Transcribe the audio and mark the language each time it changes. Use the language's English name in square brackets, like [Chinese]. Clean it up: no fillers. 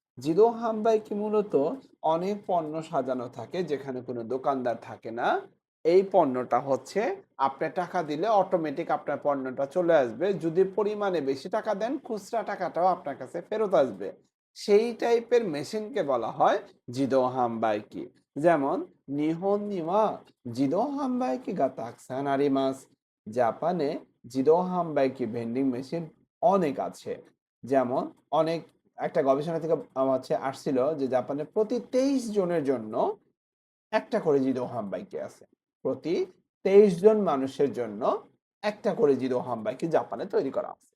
[Bangla] জিদো হাম্বাই কি মূলত অনেক পণ্য সাজানো থাকে যেখানে কোনো দোকানদার থাকে না। এই পণ্যটা হচ্ছে আপনি টাকা দিলে অটোমেটিক আপনার পণ্যটা চলে আসবে। যদি পরিমাণে বেশি টাকা দেন খুচরা টাকাটাও আপনার কাছে ফেরত আসবে। সেই টাইপের মেশিনকে বলা হয়自動販売機。 [Japanese] যেমন নিহন নিওয়া 自動販売機がたくさんあります。 [Bangla] জাপানে自動販売機ভেন্ডিং মেশিন অনেক আছে। যেমন অনেক একটা গবেষণা থেকে হচ্ছে আসছিল যে জাপানে প্রতি 23 জনের জন্য একটা করে জিদো হামবাইকি আছে। প্রতি 23 জন মানুষের জন্য একটা করে জিদো হামবাইকি জাপানে তৈরি করা আছে।